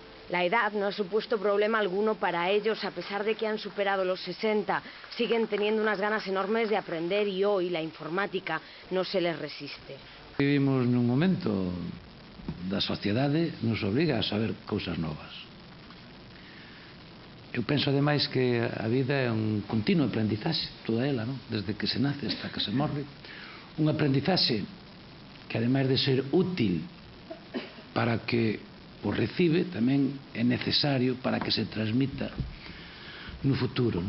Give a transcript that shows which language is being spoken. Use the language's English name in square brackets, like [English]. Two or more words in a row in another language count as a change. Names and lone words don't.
[Spanish] La edad no ha supuesto problema alguno para ellos, a pesar de que han superado los 60. Siguen teniendo unas ganas enormes de aprender y hoy la informática no se les resiste. [Galician] Vivimos nun momento da sociedade nos obriga a saber cousas novas. Eu penso ademais que a vida é un continuo aprendizaxe, toda ela, non? Desde que se nace hasta que se morre. Un aprendizaxe que ademais de ser útil para que o recibe, tamén é necesario para que se transmita no futuro, non?